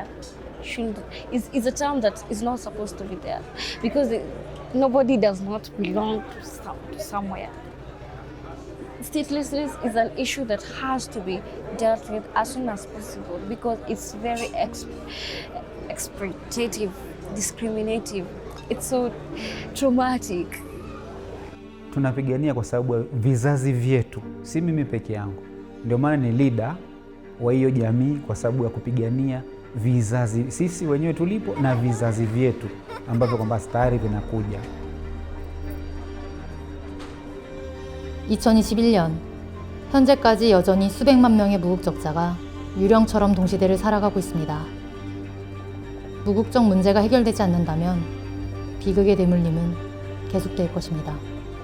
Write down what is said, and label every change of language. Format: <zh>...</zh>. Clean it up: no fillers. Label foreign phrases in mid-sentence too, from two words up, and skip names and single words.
<en>Is a term that is not supposed to be there because nobody does not belong to somewhere. Statelessness is an issue that has to be dealt with as soon as possible because it's very exploitative, discriminative. It's so traumatic.</en> <sw>Tunapigania kwa sababu ya vizazi vyetu, si mimi peke yangu. Ndio maana ni leader wa hiyo jamii kwa sababu ya kupigania vizazi sisi wenyewe tulipo na vizazi vyetu ambavyo kwamba tayari vinakuja.</sw> <ko>2021년 현재까지 여전히 수백만 명의 무국적자가 유령처럼 동시대를 살아가고 있습니다. 무국적 문제가 해결되지 않는다면 비극의 대물림은 계속될 것입니다.</ko>